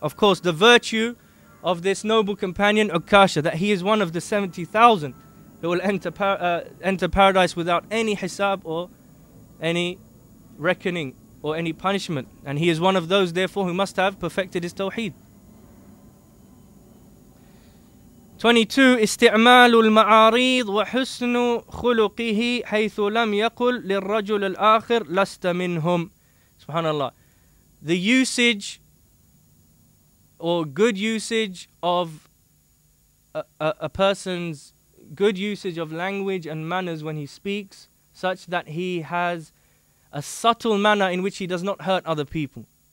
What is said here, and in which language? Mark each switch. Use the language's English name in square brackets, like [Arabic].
[English] Of course, the virtue of this noble companion Ukkasha, that he is one of the 70,000 who will enter paradise without any hisab or any reckoning or any punishment. And he is one of those, therefore, who must have perfected his Tawheed. 22. [Arabic] استعمال المعاريض وحسن خلقه حيث لم يقل للرجل الآخر لست منهم. Subhanallah. [English] The usage or good usage of a person's good usage of language and manners when he speaks, such that he has a subtle manner in which he does not hurt other people.